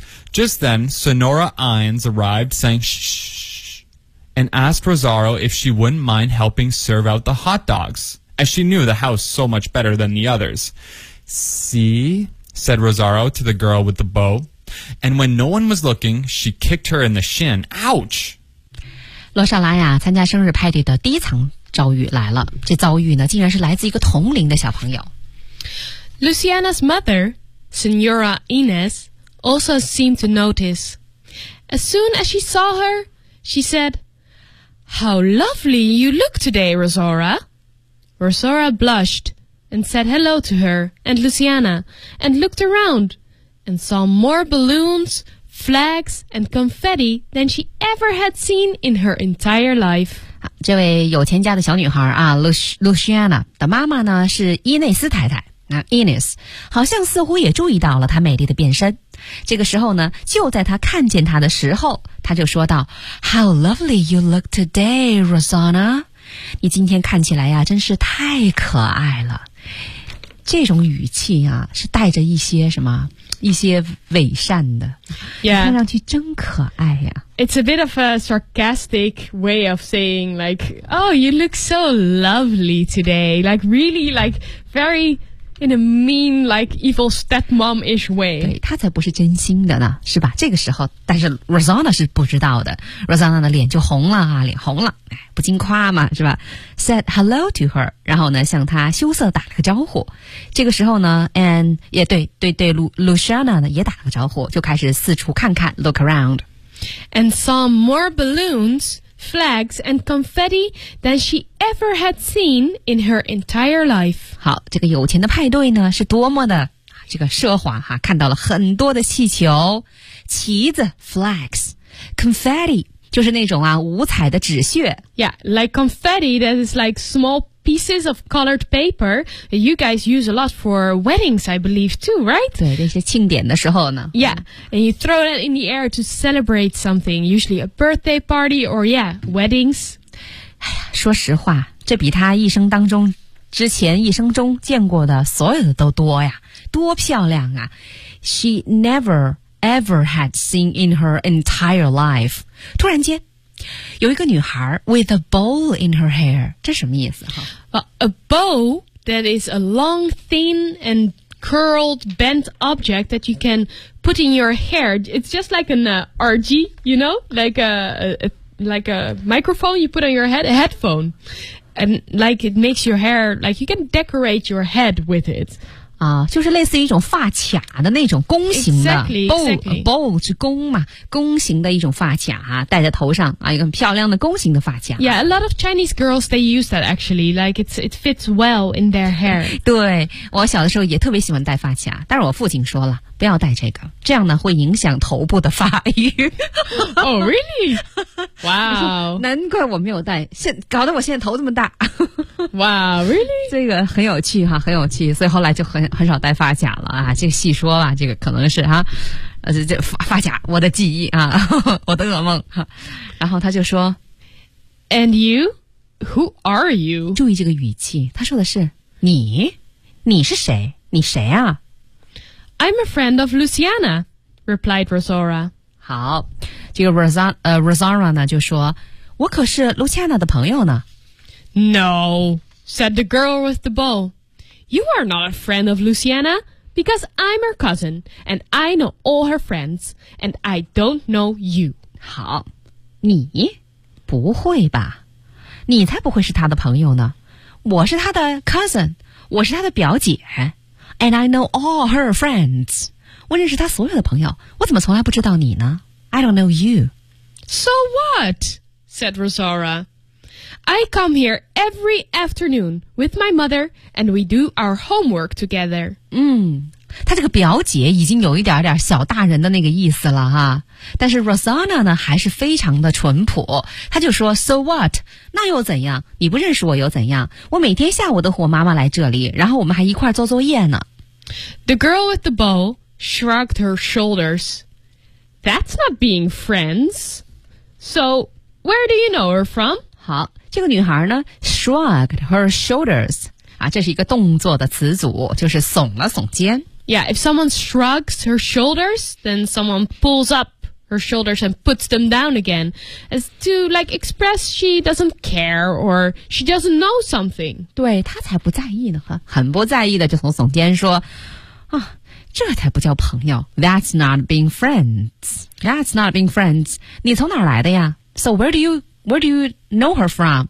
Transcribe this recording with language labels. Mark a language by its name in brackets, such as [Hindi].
[English] Just then, Sonora Ines arrived saying, shh. And asked Rosaro if she wouldn't mind helping serve out the hot dogs, as she knew the house so much better than the others. See, said Rosaro to the girl with the bow. And when no one was looking, she kicked her in the shin. Ouch! [Chinese] 罗莎拉呀，参加生日派对的第一场遭遇来了。这遭遇呢，竟然是来自一个同龄的小朋友。 [English] Luciana's mother, Senora Ines, also seemed to notice. As soon as she saw her, she said,How lovely you look today, Rosora. Rosora blushed and said hello to her and Luciana and looked around and saw more balloons, flags, and confetti than she ever had seen in her entire life. [Chinese] 这位有钱家的小女孩啊 Luciana 的妈妈呢是伊内斯太太。那 Ines 好像似乎也注意到了她美丽的变身。这个时候呢，就在她看见她的时候，她就说道 [English] How lovely you look today, Rosanna. [Chinese] 你今天看起来呀，真是太可爱了。这种语气啊，是带着一些什么？一些伪善的。 [English] Yeah. [Chinese] 看上去真可爱呀。 [English] It's a bit of a sarcastic way of saying like, Oh, you look so lovely today. Like, really, like, very... in a mean, like, evil stepmom-ish way. [Chinese] 对，她才不是真心的呢，是吧？这个时候，但是 Rosanna 是不知道的。 Rosanna 的脸就红了啊，脸红了，哎，不禁夸嘛，是吧 ？ [English] Said hello to her， [Chinese] 然后呢，向她羞涩打了个招呼。这个时候呢 ，and 也对，对对 ，Luciana 呢也打了个招呼，就开始四处看看 ， [English] look around， and saw more balloons, flags, and confetti than she ever had seen in her entire life. [Chinese] 好，这个有钱的派对呢，是多么的这个奢华哈！看到了很多的气球、旗子 （flags）、confetti， 就是那种啊五彩的纸屑。 [English] Yeah, like confetti that is like small pieces of colored paper. You guys use a lot for weddings, I believe, too, right? [Chinese] 对，那些庆典的时候呢。 [English] Yeah, and you throw that in the air to celebrate something, usually a birthday party or yeah, weddings. [Chinese] 哎呀，说实话，这比他一生当中。之前一生中见过的所有的都多呀，多漂亮啊 [English] She never ever had seen in her entire life. [Chinese] 突然间有一个女孩 [English] with a bow in her hair. [Chinese] 这什么意思、 [English] A bow that is a long, thin and curled, bent object that you can put in your hair. It's just like an RG, you know? Like a microphone you put on your head, a headphone. And like it makes your hair, like you can decorate your head with it. [Chinese] 啊，就是类似于一种发卡的那种弓形的 [English] bow [Chinese] 是弓嘛，弓形的一种发卡啊，戴在头上啊，一个很漂亮的弓形的发卡。 [English] Yeah, a lot of Chinese girls they use that actually, like it fits well in their hair. [Chinese] 对，我小的时候也特别喜欢戴发卡，但是我父亲说了不要戴这个，这样呢会影响头部的发育。 [English] Oh, really? Wow. [Chinese] 难怪我没有戴，搞得我现在头这么大。 [English] Wow, really? [Chinese] 这个很有趣哈，很有趣，所以后来就很少戴发卡了啊，这个细说吧，这个可能是哈、啊，这发卡，我的记忆啊，我的噩梦。然后他就说 [English] ，And you? Who are you? [Chinese] 注意这个语气，他说的是你，你是谁？你谁啊？ [English] I'm a friend of Luciana, replied Rosanna. [Chinese] 好，这个 Rosanna 呢就说，我可是 Luciana 的朋友呢。 [English] No, said the girl with the bow. You are not a friend of Luciana, because I'm her cousin, and I know all her friends, and I don't know you. [Chinese] 好，你不会吧？你才不会是她的朋友呢。我是她的 cousin, 我是她的表姐。 [English] And I know all her friends. [Chinese] 我认识她所有的朋友，我怎么从来不知道你呢 ？ [English] I don't know you. So what? Said Rosanna. I come here every afternoon with my mother, and we do our homework together. [Chinese] 嗯，她这个表姐已经有一点点小大人的那个意思了哈。但是 Rosanna 呢，还是非常的淳朴。她就说 ， [English] So what？ [Chinese] 那又怎样？你不认识我又怎样？我每天下午都和我妈妈来这里，然后我们还一块儿做作业呢。 [English] The girl with the bow shrugged her shoulders. That's not being friends. So where do you know her from？ [Chinese] 好，这个女孩呢 ， [English] shrugged her shoulders。 [Chinese] 啊，这是一个动作的词组，就是耸了耸肩。 [English] Yeah, if someone shrugs her shoulders, then someone pulls up her shoulders and puts them down again, as to like express she doesn't care or she doesn't know something. [Chinese] 对，她才不在意呢，很不在意的就从耸肩说，啊，这才不叫朋友。 [English] That's not being friends. That's not being friends. [Chinese] 你从哪儿来的呀 ？ [English] So where do you know her from?